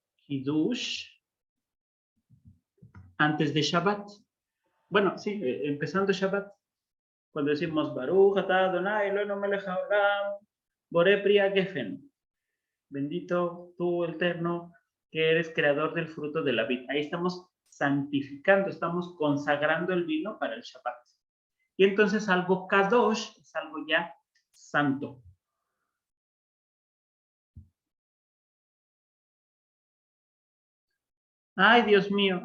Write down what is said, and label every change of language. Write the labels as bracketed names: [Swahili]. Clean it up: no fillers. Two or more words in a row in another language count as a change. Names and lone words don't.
[Spanish] Kiddush antes de Shabbat. Bueno, sí, empezando Shabbat. Cuando decimos [Hebrew] ברוך אתה אדוני אלוהינו מלך העולם בורא פרי הגפן. [Spanish] Bendito tú, Eterno, que eres creador del fruto de la vid. Ahí estamos santificando, estamos consagrando el vino para el Shabbat. Y entonces algo kadosh es algo ya santo. Ay, Dios mío.